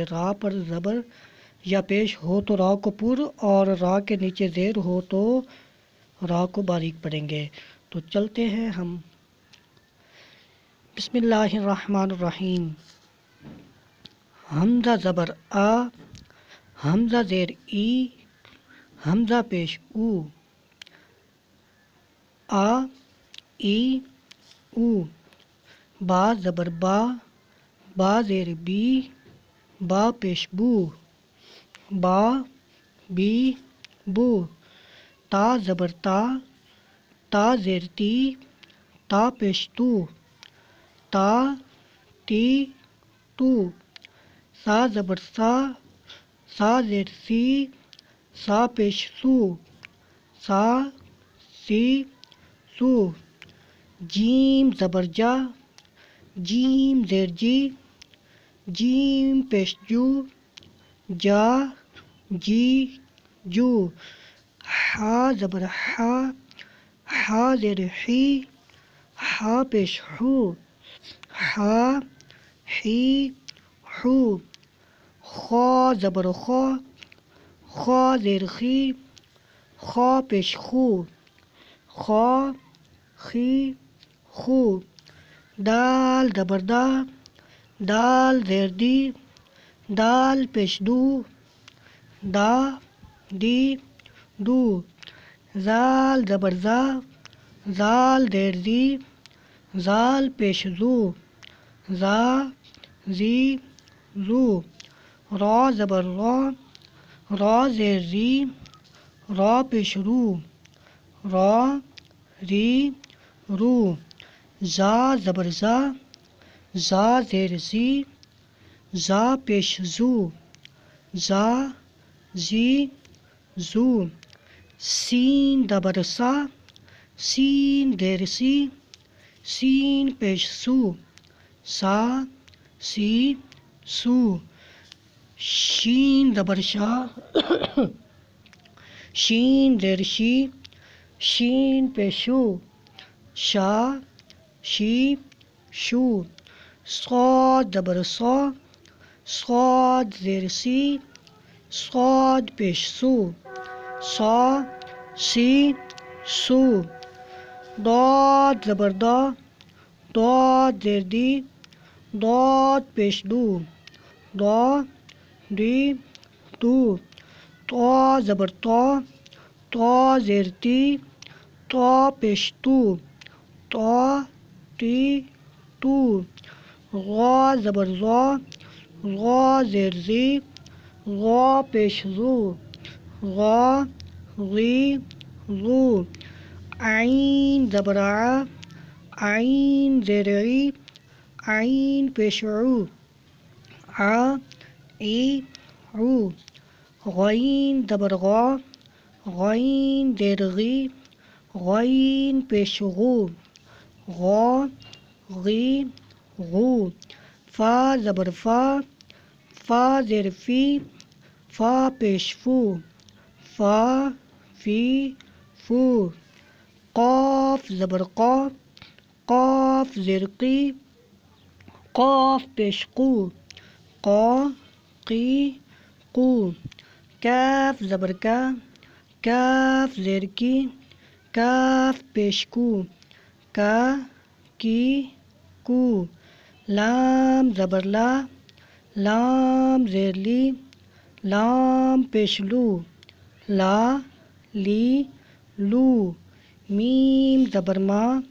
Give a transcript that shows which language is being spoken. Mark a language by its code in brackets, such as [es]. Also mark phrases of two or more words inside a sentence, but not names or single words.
[ur] را پر زبر یا پیش ہو تو را کو پر اور را کے نیچے زیر ہو تو را کو باریک پڑھیں گے۔ تو چلتے ہیں ہم۔ [ar] بسم اللہ الرحمن الرحیم۔ [ur] حمزہ زبر آ، حمزہ زیر ای، حمزہ پیش او، آ ای او۔ با زبر با، با زیر بی، با پیش بو، با بی بو۔ تا زبر تا، تا زیر تی، تا پیش تو، تا تی تو۔ سا زبر سا، سا زیر سی، سا پیش سو، سا سی سو۔ جیم زبر جا، جیم زیر جی، جیم پیش جو، جا جی جو۔ ہا زبر ہا، ہا زیر حی، ہا پیش ہو، ہا حی ہو۔ خا زبر خا، خا زیر خی، خا پیش خو، خا خی خو۔ دال زبر دا، دال زیر دی، دال پیش دو، دا دی دو۔ زال زبر زا، زال زیر زی، زال پیش زو، زا زی زو۔ را زبر را، را زیر ری، را پیش رو، را ری رو۔ زا زبر زا، زا زیر زی، زا پیش زو، زا زی زو۔ سین زبر سا، سین زیر سی، سین پیش سو، سا سی سو۔ شین زبر شا، شین زیر شی، شین پیش شو، شا شی شو۔ صاد زبر صا، صاد زیر سی، صاد پیش سو، سا سی سو۔ ضاد زبر دا، ضاد زیر دی، ضاد پیش دو، دا دی دو۔ طا زبر طا، طا زیر تی، طا پیش تو، طا تی تو۔ غا زبر غا، غا زیر زی، غا پیش زو، غا غی غو، عین زبر ع، عین زیر عی، عین پیش عو، ع ای عو، غین زبر غا، غین زیر غی، غین پیش غو، غا غی غو، فا زبر فا، فا زیر فی، فا پیش فو، فا فی فو، قاف زبر قا، قاف زیر قی، قاف پیش قو، قا قی قو، کاف زبر کا، کاف زیر کی، کاف پیش کو، کا کی کو، لام زبر لا، لام زیر لی، لام پیش لو، لا لی لو، میم زبر ما،